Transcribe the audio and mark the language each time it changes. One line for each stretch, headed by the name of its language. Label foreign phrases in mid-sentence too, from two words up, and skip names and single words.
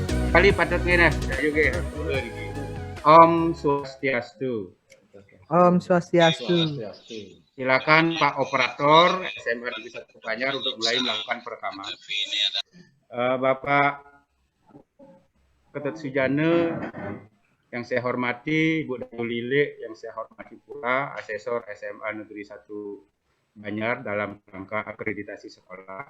Balinese: Kali patut ngene, juga. Om Swastiastu. Om Swastiastu.
Indonesian: Silakan Pak Operator SMA Negeri 1 Banjar untuk mulai melakukan perekaman. Bapak Ketut Sujana yang saya hormati, Bu Dayu Lile yang saya hormati pula, asesor SMA Negeri 1 Banjar dalam rangka akreditasi sekolah.